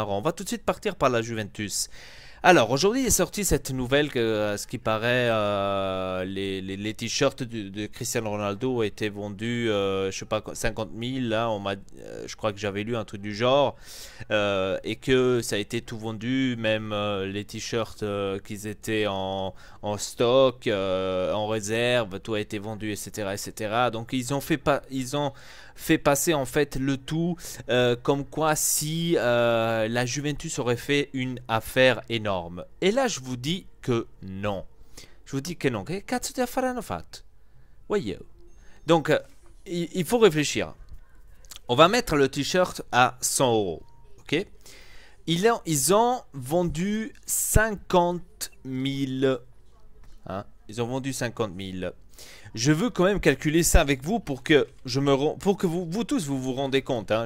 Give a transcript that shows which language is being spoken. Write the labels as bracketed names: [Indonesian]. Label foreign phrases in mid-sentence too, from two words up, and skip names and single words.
[French] On va tout de suite partir par la Juventus. Alors, aujourd'hui est sortie cette nouvelle que, ce qui paraît, les t-shirts de Cristiano Ronaldo étaient vendus, je sais pas, 50 000, là, je crois que j'avais lu un truc du genre, et que ça a été tout vendu, même les t-shirts qu'ils étaient en stock, en réserve, tout a été vendu, etc., etc. Donc, ils ont fait passer en fait le tout comme quoi si la Juventus aurait fait une affaire énorme. Et là, je vous dis que non. Je vous dis que non. [Italian] Che cazzo di affare hanno fatto? [French] Voyez. Donc, il faut réfléchir. On va mettre le t-shirt à 100 euros. Ok? Ils ont vendu 50 000. Hein? Ils ont vendu 50 000. Je veux quand même calculer ça avec vous pour que vous tous vous rendez compte, hein.